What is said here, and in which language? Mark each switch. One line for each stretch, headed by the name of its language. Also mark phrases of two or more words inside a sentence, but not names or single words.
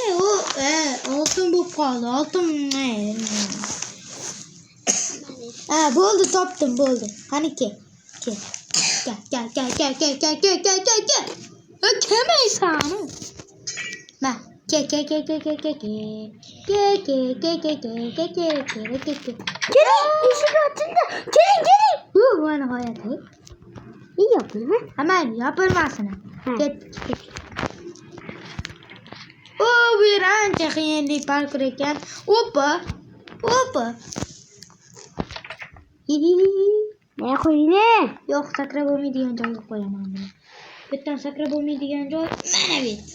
Uzbek: Oltin bo'lib qoldi. Oltin. Bo'ldi, topdim, bo'ldi. Qani kel. Kel. Kelmaysan. Ma, kel. Eshik ochildi. Keling. Bu nihoyat.
Turkish: İyi yapın. Hemen yapılmasın.
Uzbek: Ket. Bu bir ancha qiyinlik parkur ekan. Hoppa. Ne qo'ying? Yo'q, sakrab bo'lmaydigan joyga qo'yaman men. Bu yerdan sakrab bo'lmaydigan joy mana bu.